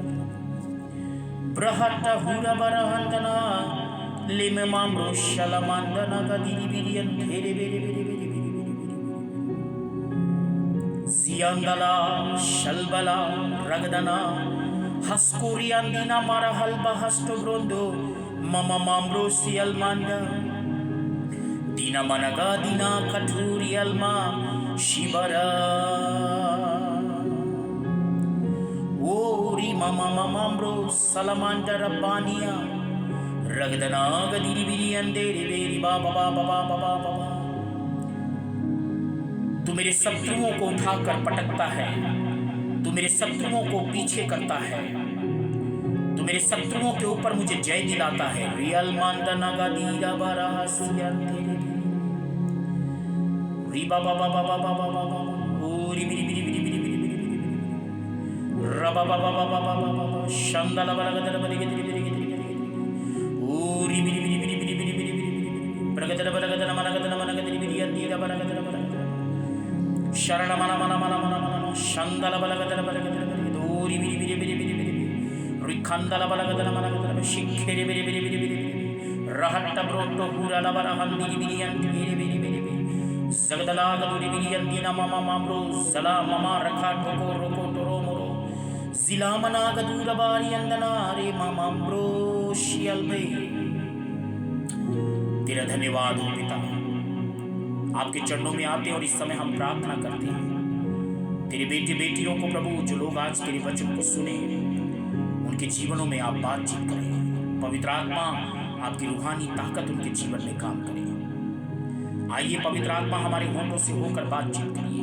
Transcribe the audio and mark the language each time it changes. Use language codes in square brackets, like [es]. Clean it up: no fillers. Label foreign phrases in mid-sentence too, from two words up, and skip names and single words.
[hi] Brahata Hura Barahandana Lime Mamro Shalamandana Gadiri Biri and Tere Biri Biri Biri Biri Ziandala Shalbala Ragadana Haskuri Andina Marahalba Hasto Brondo Mama Mamro Sialmanda Dina Managa Dina Katuri Alma Shibara Ori Mama Mamambro Salamanda Rabbania Ragadana Gadiri Biri and Deri Baba Baba Baba Baba तू मेरे शत्रुओं को उठाकर पटकता है तू मेरे शत्रुओं को पीछे करता है तू मेरे शत्रुओं के ऊपर मुझे जय दिलाता है रियल मांदना गादीरा बारासिया तेरे री बाबा बाबा बाबा बाबा ओरी बिरी बिरी बिरी बिरी बिरी बिरी रबा बाबा बाबा बाबा बाबा शंदला बरगदला बरगदली बरगदली ओरी बिरी बिरी बिरी बिरी बिरी बिरी बिरी बरगदला बरगदला मनगदला मनगदली बिरी अंदीरा बरगदला बरगदला शरण mana mana mana mana mana shandala balagadala balagadala dori biri biri biri biri biri rikhandala balagadala balagadala shikheri biri biri biri biri rahatta broto hurala barahan biri biri an biri biri biri zagadala gaduri biri an dina mama mamro sala mama rakha toko roko toro moro zila mana gadura bari andana re mama mamro shialbe तेरा धन्यवाद हो पिता आपके चरणों में आते और इस समय हम प्रार्थना करते हैं तेरे बेटे बेटियों को प्रभु जो लोग आज तेरे वचन को सुने उनके जीवनों में आप बातचीत करें पवित्र आत्मा आपकी रूहानी ताकत उनके जीवन में काम करे आइए पवित्र आत्मा हमारे होठों से होकर बातचीत करिए।